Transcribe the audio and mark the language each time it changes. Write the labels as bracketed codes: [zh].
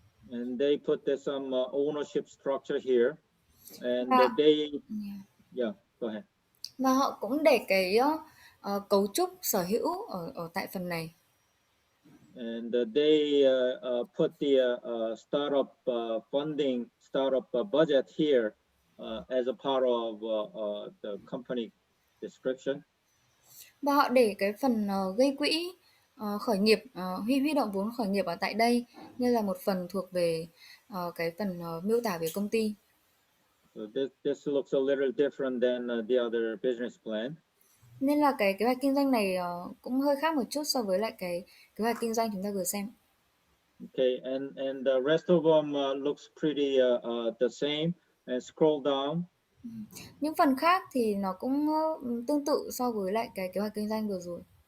[en] And they put some ownership structure here. And yeah, go ahead. [vi] Và họ cũng để cái cấu trúc sở hữu ở tại phần này. [en] And they put the startup funding, startup budget here as a part of the company description. [vi] Và họ để cái phần gây quỹ khởi nghiệp, huy động vốn khởi nghiệp ở tại đây như là một phần thuộc về cái phần miêu tả về công ty. [en] So this looks a little different than the other business plan. [vi] Nên là cái kế hoạch kinh doanh này cũng hơi khác một chút so với lại cái kế hoạch kinh doanh chúng ta vừa xem. [en] Okay, and the rest of them looks pretty the same. And scroll down. [vi] Những phần khác thì nó cũng tương tự so với lại cái kế hoạch kinh doanh vừa rồi.